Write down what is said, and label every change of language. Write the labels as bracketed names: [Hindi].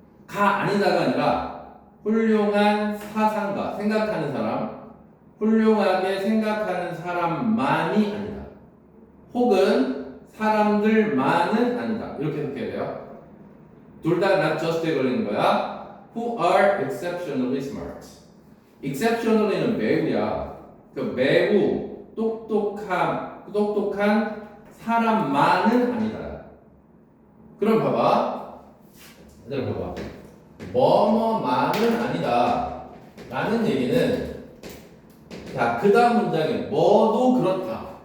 [Korean] 가 아니다가 아니라 훌륭한 사상가, 생각하는 사람, 훌륭하게 생각하는 사람만이 아니다. 혹은 사람들만은 아니다. 이렇게 해석해야 돼요. 둘 다 not just에 걸리는 거야. [English] Who are exceptionally smart. [Korean] exceptionally는 매우야. 그 매우 똑똑한 사람만은 아니다. 그럼 봐봐. 얘들아 봐봐. 뭐뭐만은 아니다. 라는 얘기는 자, 그 다음 문장에 뭐도 그렇다.